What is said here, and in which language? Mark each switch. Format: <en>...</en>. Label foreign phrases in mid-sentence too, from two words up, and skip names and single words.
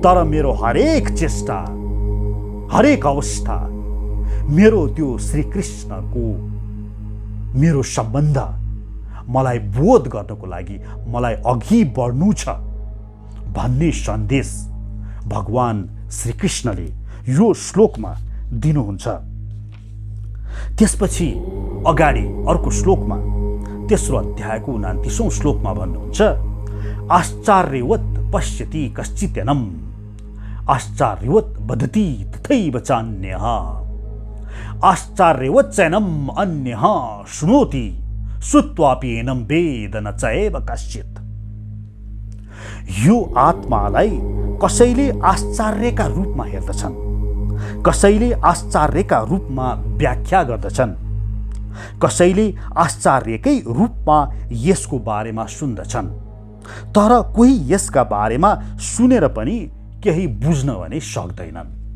<ne>तर मेरो हरेक चेष्टा, हरेक अवस्था मेरो त्यो श्रीकृष्णको मेरो सम्बन्ध मलाई बोध गर्नको लागि मलाई अघि बढ्नु छ भन्ने सन्देश भगवान श्रीकृष्णले यो श्लोकमा दिनुहुन्छ। त्यसपछि अगाडि अर्को श्लोकमा, तेस्रो अध्यायको 29औं श्लोकमा भन्नुहुन्छ,</ne> <sa>आश्चर्यवत् पश्यति कश्चित्यनम् आश्चर्यवत् वदति तथैव चान्यः आश्चर्यवत् चैनम् अन्यः शृणोति श्रुत्वापि एनं वेद न चैव कश्चित्।</sa> <ne>यो आत्मालाई कसैले आश्चर्यका रूपमा हेर्दछन्, कसैले आश्चर्यका रूपमा व्याख्या गर्दछन्, कसैले आश्चर्यकै रूपमा यसको बारेमा सुन्दछन्। तर कोही यसका बारेमा सुनेर पनि केही बुझ्न भने सक्दैनन्।</ne>